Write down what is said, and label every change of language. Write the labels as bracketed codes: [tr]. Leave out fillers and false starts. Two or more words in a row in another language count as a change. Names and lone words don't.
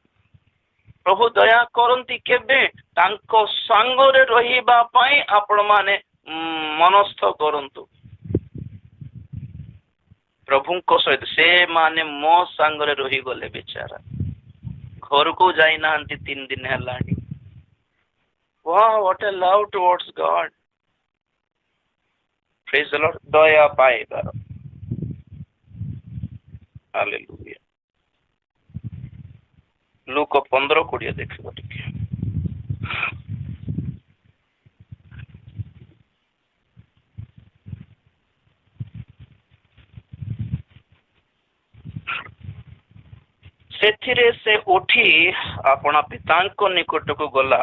[or] ପ୍ରଭୁ ଦୟା କରନ୍ତି କେବେ? ତାଙ୍କ ସାଙ୍ଗରେ ରହିବା ପାଇଁ ଆପଣ ମାନେ ମନସ୍ଥ କରନ୍ତୁ। ପ୍ରଭୁଙ୍କ ସହିତ ସେମାନେ ମୋ ସାଙ୍ଗରେ ରହିଗଲେ ବେଚାରା, ଘରକୁ ଯାଇନାହାନ୍ତି 3 ଦିନ ହେଲାଣି। [en] Wow, what a love towards God. Praise the Lord. [or] ଦୟା ପାଇବାର। Hallelujah. ଲୁକ 15:20 ଦେଖିବ ଟିକେ। ସେଥିରେ ସେ ଉଠି ଆପଣା ପିତାଙ୍କ ନିକଟକୁ ଗଲା,